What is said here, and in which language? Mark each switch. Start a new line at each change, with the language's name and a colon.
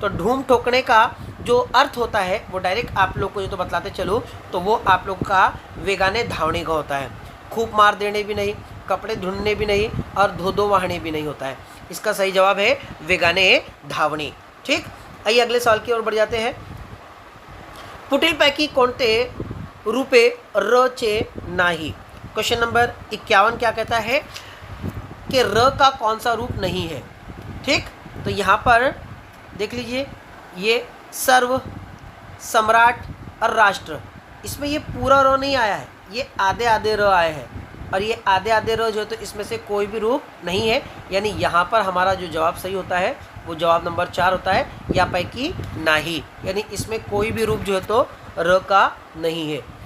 Hindi: तो धूम ठोकने का जो अर्थ होता है वो डायरेक्ट आप लोग को जो तो बतलाते चलो, तो वो आप लोग का वेगाने धावने का होता है। खूब मार देने भी नहीं, कपड़े धुलने भी नहीं, और धो दो वाहने भी नहीं होता है। इसका सही जवाब है वेगाने धावणे। ठीक, आइए अगले सवाल की ओर बढ़ जाते हैं।
Marathi: पुढीलपैकी कोणते रूपे र चे नाही।
Hindi: क्वेश्चन नंबर 51 क्या कहता है कि र का कौन सा रूप नहीं है। ठीक, तो यहाँ पर देख लीजिए, ये सर्व, सम्राट और राष्ट्र, इसमें ये पूरा रो नहीं आया है, ये आधे आधे रो आए हैं, और ये आधे आधे रो जो है तो इसमें से कोई भी रूप नहीं है, यानी यहाँ पर हमारा जो जवाब सही होता है वो जवाब नंबर 4 होता है,
Marathi: या पैकी नाही,
Hindi: यानी इसमें कोई भी रूप जो है तो र का नहीं है।